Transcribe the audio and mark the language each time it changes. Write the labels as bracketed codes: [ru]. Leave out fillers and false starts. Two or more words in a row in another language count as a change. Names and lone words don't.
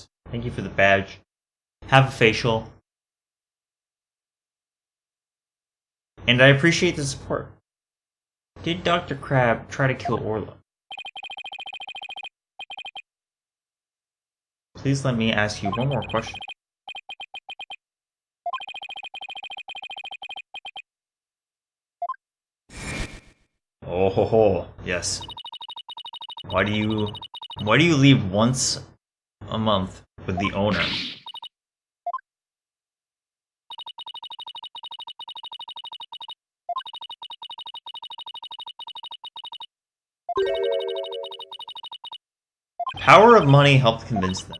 [en] Thank you for the badge. Have a facial. And I appreciate the support. Did Dr. Crab try to kill Orla? Please let me ask you one more question. Oh ho ho, yes. Why do you leave once a month with the owner? Power of money helped convince them.